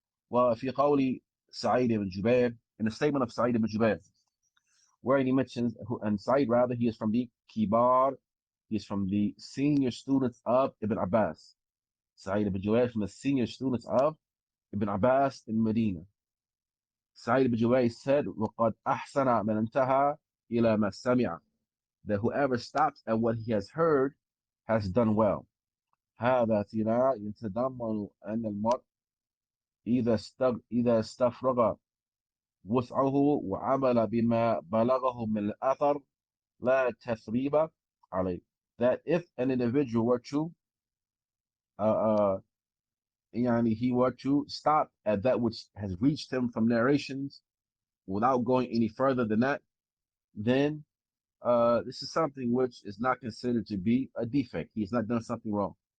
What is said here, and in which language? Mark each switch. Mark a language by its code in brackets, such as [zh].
[ar] وفي قول سعيد بن جبير, [en] in the statement of Sa'id ibn Jubair, where he mentions, and Sa'id rather, he is from the Kibar, he is from the senior students of Ibn Abbas. Sa'id ibn Jubair from the senior students of Ibn Abbas in Medina. Sa'id ibn Jubair said, [ar] وَقَدْ أَحْسَنَ مَنْ انْتَهَى إِلَى مَا سَمِعَ, [en] that whoever stops at what he has heard has done well. [ar] هذا يتضمن أن المرء إذا استفرغ وسعه وعمل بما بلغه من الأثر لا تثريب عليه. [en] That if an individual were to he were to stop at that which has reached him from narrations without going any further than that, then this is something which is not considered to be a defect. He has not done something wrong.